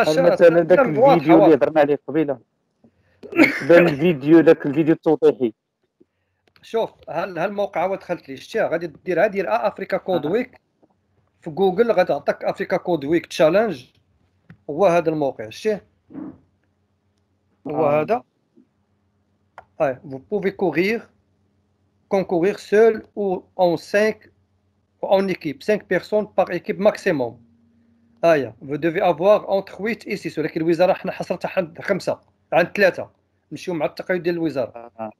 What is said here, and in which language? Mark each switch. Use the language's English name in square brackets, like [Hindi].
[Arabic] مثلا داك الفيديو اللي هضرنا عليه قبيله، بان الفيديو داك الفيديو التوضيحي. شوف هالموقع هو دخلت ليه شتيها غادي دير افريكا كود ويك في جوجل غتعطيك افريكا كود ويك تشالنج، هو هذا الموقع شتيه هو هذا. [French] vous pouvez concourir seul ou en 5 en équipe, 5 personnes par équipe maximum. vous devez avoir entre 8 et 6، [Arabic] ولكن الوزاره حنا حصرتها عند 5 عند 3 نمشيو مع التقييد ديال الوزاره.